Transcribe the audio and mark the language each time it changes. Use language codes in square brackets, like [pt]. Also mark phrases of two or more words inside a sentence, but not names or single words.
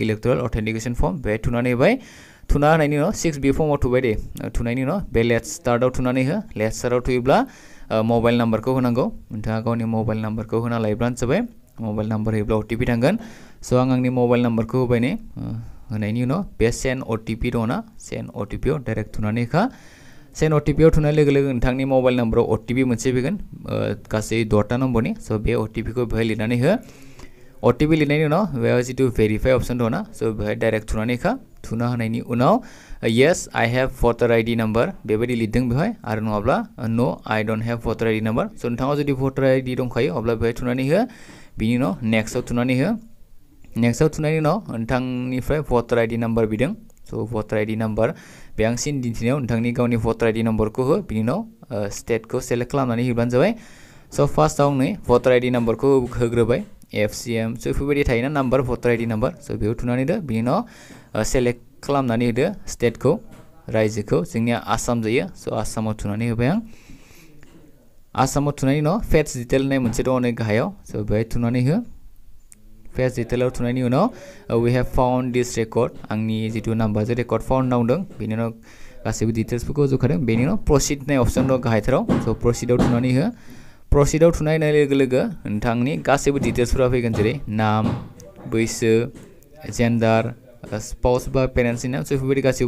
[en] electoral authentication form [brx] बेहाय थुनानै होबाय थुना होनायनि उनाव 6B फर्माव थुबाय दे थुनायनि उनाव बे [en] let's startआव [brx] थुनानै हो [en] let's startआव [brx] थुयोब्ला [en] mobile numberखौ [brx] होनांगौ नोंथाङा गावनि [en] mobile numberखौ [brx] होना लायोब्लानो जाबाय [en] mobile number [brx] होयोब्ला OTP थांगोन स' आं आंनि [en] mobile numberखौ [brx] होबाय नै होनायनि उनाव बे [en] send OTP [brx] दङ ना [en] send OTPआव [brx] डाइरेक्ट थुनानै होखा [en] send OTPआव [brx] थुनाय लोगो लोगो नोंथांनि [en] mobile numberआव [brx] OTP मोनसे फैगोन गासै 10टा नम्बरनि स' बे OTPखौ बेहाय लिरनानै हो OTP लिरनायनि उनाव बेयाव [en] jitu verify option [brx] दङ ना स' बेहाय डाइरेक्ट थुनानै होखा थुना होनायनि उनाव [en] yes I have voter ID number [brx] बेबायदि लिरदों बेहाय आरो नङाब्ला [en] no I don't have voter ID number [brx] स' नोंथाङा जुदि [en] voter ID [brx] दंखायो अब्ला बेहाय थुनानै हो बिनि उनाव नेक्स्टआव थुनानै हो नेक्स्टआव थुनायनि उनाव नोंथांनिफ्राय [en] voter ID number [brx] बिदों स' [en] voter ID number [brx] बे आं सिन दिन्थिनायाव नोंथांनि गावनि [en] voter ID numberखौ [brx] हो बिनि उनाव स्टेटखौ सेलेक्ट खालामनानै होब्लानो जाबाय स' फार्स्टआव नै [en] voter ID numberखौ [brx] होग्रोबाय FCM स' बेफोरबायदि थायोना नाम्बार [en] voter ID number [brx] स' बेयाव थुनानै होदो बिनि उनाव सेलेक्ट खालामनानै होदो स्टेटखौ रायजोखौ जोंनिया आसाम जायो स' आसामाव थुनानै होबाय आं आसामाव थुनायनि उनाव [en] fetch detail [brx] होननाय मोनसे दङ नै गाहायाव स' बेहाय थुनानै हो [en] fetch detailआव [brx] थुनायनि उनाव [en] we have found this record [brx] आंनि जितु नाम्बारजों [en] record found [brx] नावदों बेनि उनाव गासैबो डिटेल्सफोरखौ जखादों बेनि उनाव प्रसिड होननाय अप्शन दं गाहायथाराव स' प्रसिडआव थुनानै हो प्रसिडआव थुनाय लोगो लोगो नोंथांनि गासैबो डिटेल्सफोरा फैगोन जेरै नाम बैसो जेन्डार स्पाउस बा पेरेन्ट्सनि नाम स' बेफोरबायदि गासैबो